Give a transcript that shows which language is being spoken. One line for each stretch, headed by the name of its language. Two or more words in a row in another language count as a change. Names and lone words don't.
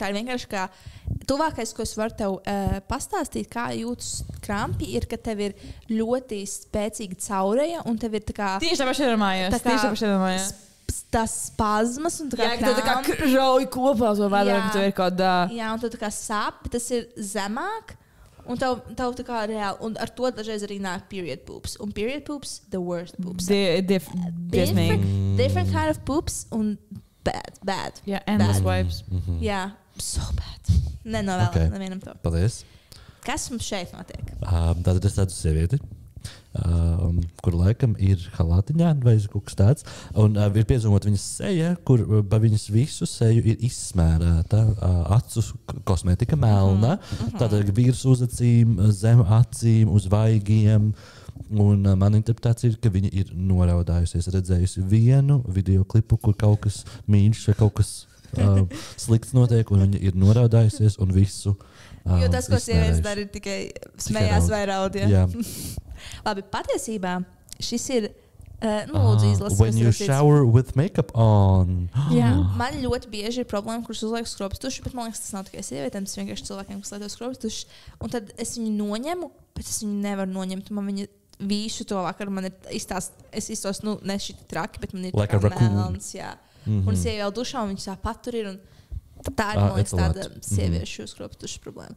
Latvian: Tā ir vienkārši kā tuvākais, ko es varu tev pastāstīt, kā jūtas krampi, ir, ka tev ir ļoti spēcīga caureja, un tev ir tā kā... Tieši tāpēc iedomājos. Tas spazmas un tā kā krāmpi. Jā, ka tu tā kā žauj kopā uz vēdru, ka tu ir kaut kādā... Jā, un tu tā kā sāp, tas ir zemāk, un tev tā kā reāli, un ar to dažreiz arī nāk
English: period poops. Un period poops, the worst poops. Different kind of poops, un bad. Yeah, endless wipes. Jā, so bad.
Latvian: Nenovēlu nevienam to. Paldies. kas mums šeit notiek? Tātad es redzu sievieti, kur laikam ir halātiņā vai kaut kas tāds. Un ir piezumot viņas seja, kur pa viņas visu seju ir izsmērēta acu kosmetika melna. Tātad virs uz acīm, zem acīm, uz vaigiem. Un mana interpretācija ir, ka viņa ir noraudājusies, redzējusi vienu video klipu, kur kaut kas mīļš vai kaut kas slikts notiek, un viņa ir noraudājusies un visu. Jo tas, ko sievietes dara, ir tikai smējās vai raud. Jā. Labi, patiesībā šis ir, lūdzu izlasīt.
English: When you shower with makeup on.
Latvian: Jā, man ļoti bieži ir problēma, kuras uzliek skropstuši, bet man liekas, tas nav tikai sievietēm, tas vienkārši cilvēkiem, kas lieto skropstuši. Un tad es viņu noņemu, bet es viņu nevaru noņemt. Man viņa visu to vakaru man ir es iztos, ne šī traki, bet man ir like melns, jā. Un es ieju vēl dušā, un viņš tā patur ir, un tā ir, man liekas, tāda sieviešu skropstušu problēma.